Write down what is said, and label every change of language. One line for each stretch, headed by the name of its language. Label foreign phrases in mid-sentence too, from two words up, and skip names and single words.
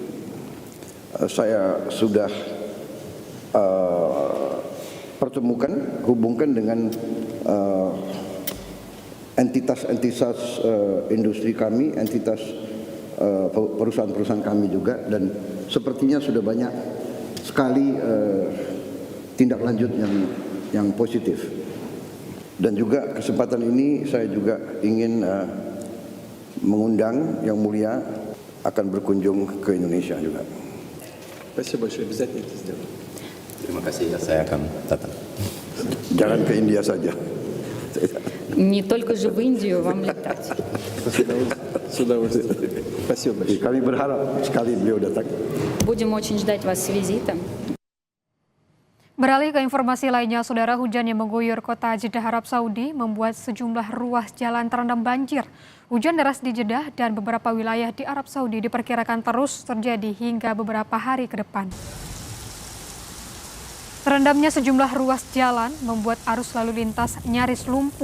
Indonesian: Saya sudah hubungkan dengan entitas industri kami, entitas perusahaan-perusahaan kami juga, dan sepertinya sudah banyak sekali tindak lanjut yang positif. Dan juga kesempatan ini saya juga ingin mengundang Yang Mulia akan berkunjung ke Indonesia juga.
Russian: Спасибо большое, обязательно это сделаем.
Indonesian: Terima kasih, saya akan datang. Jangan ke India saja.
Russian: Не только же в Индию вам летать. С удовольствием. Спасибо большое.
Indonesian: Kami berharap sekali beliau datang.
Russian: Будем очень ждать вас с визитом.
Indonesian: Beralih ke informasi lainnya, saudara, hujan yang mengguyur kota Jeddah, Arab Saudi membuat sejumlah ruas jalan terendam banjir. Hujan deras di Jeddah dan beberapa wilayah di Arab Saudi diperkirakan terus terjadi hingga beberapa hari ke depan. Terendamnya sejumlah ruas jalan membuat arus lalu lintas nyaris lumpuh.